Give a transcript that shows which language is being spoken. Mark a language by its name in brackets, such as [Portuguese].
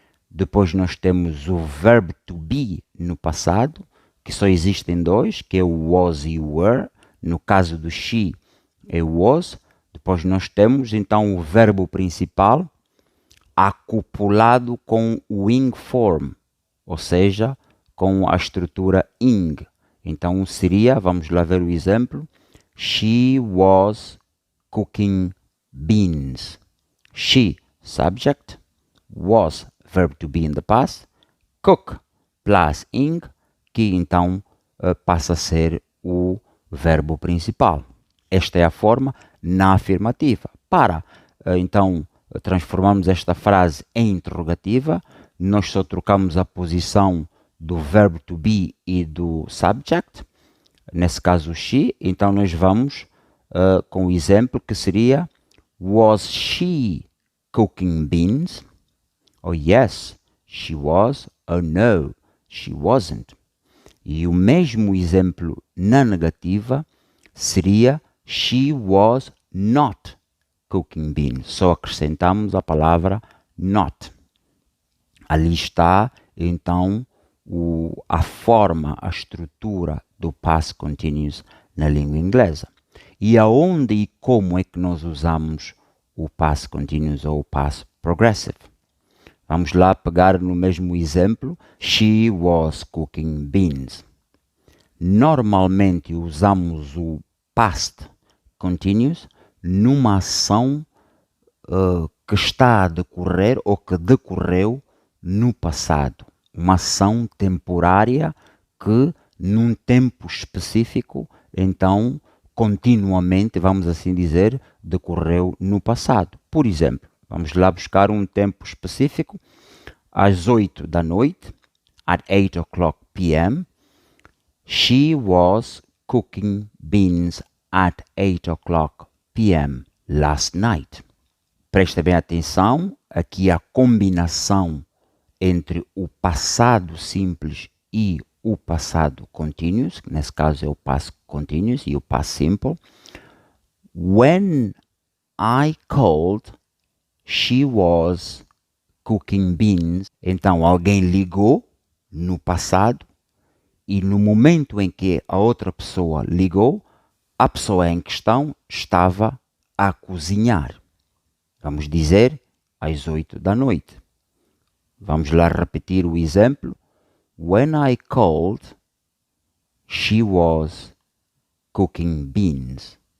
[Portuguese] Depois nós temos o verbo to be no passado, que só existem dois, que é o was e o were. No caso do she é o was. Depois nós temos então o verbo principal, acoplado com o ing form, ou seja, com a estrutura ing. Então seria, vamos lá ver o exemplo, [English] she was cooking beans. She, subject, was, verb to be in the past, cook plus ing, [Portuguese] que então passa a ser o verbo principal. Esta é a forma na afirmativa. Para, então, transformarmos esta frase em interrogativa, nós só trocamos a posição do verbo to be e do subject, nesse caso she, então nós vamos com o exemplo que seria [English] was she cooking beans? Oh yes, she was. Oh no, she wasn't. [Portuguese] E o mesmo exemplo na negativa seria [English] she was not cooking beans. [Portuguese] Só acrescentamos a palavra not. Ali está, então, a forma, a estrutura do past continuous na língua inglesa. E aonde e como é que nós usamos o past continuous ou o past progressive? Vamos lá pegar no mesmo exemplo, [English] she was cooking beans. [Portuguese] Normalmente usamos o past continuous numa ação que está a decorrer ou que decorreu no passado. Uma ação temporária que num tempo específico, então, continuamente, vamos assim dizer, decorreu no passado. Por exemplo, vamos lá buscar um tempo específico, às 8 da noite, [English] at 8 o'clock p.m., she was cooking beans at 8 o'clock p.m. last night. [Portuguese] Presta bem atenção, aqui a combinação entre o passado simples e o passado continuous, que nesse caso é o past continuous e o past simple. [English] When I called, she was cooking beans. [Portuguese] Então alguém ligou no passado e no momento em que a outra pessoa ligou, a pessoa em questão estava a cozinhar. Vamos dizer às 8 da noite. Vamos lá repetir o exemplo. [English] When I called, she was cooking beans.